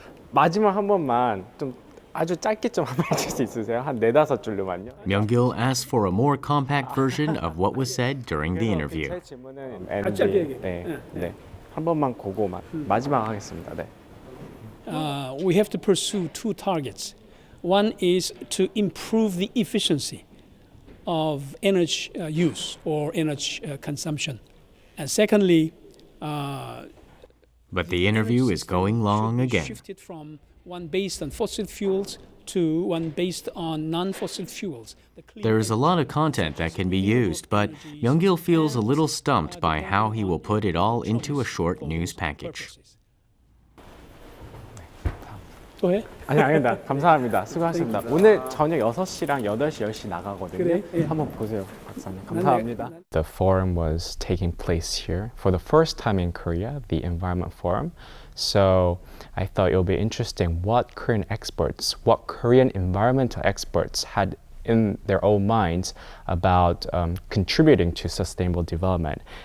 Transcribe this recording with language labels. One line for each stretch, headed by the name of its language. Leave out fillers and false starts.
Korean: 마지막 한 번만 좀 아주 짧게 좀 한번 해줄 수 있으세요? 한 4-5줄로만요.
English: Myung-kil asks for a more compact version of what was said during the interview.
Korean: 제 질문은 네. 한 번만 그거만 마지막 하겠습니다. 네.
English: We have to pursue two targets. One is to improve the efficiency of energy use or energy consumption. And secondly, But the interview is going long again. shifted from one based on fossil fuels to one based on non-fossil fuels. There is a lot of content that can be used, but Myung-kil feels a little stumped by how he will put it all into a short news package.
Korean: 또 해? 아닙니다. 감사합니다. 수고하셨습니다. 오늘 저녁 6시랑 8시, 10시 나가거든요. 그래? 예. 한번 보세요, 박사님. 감사합니다.
English: The forum was taking place here for the first time in Korea, the Environment Forum. So I thought it would be interesting what Korean environmental experts had in their own minds about contributing to sustainable development.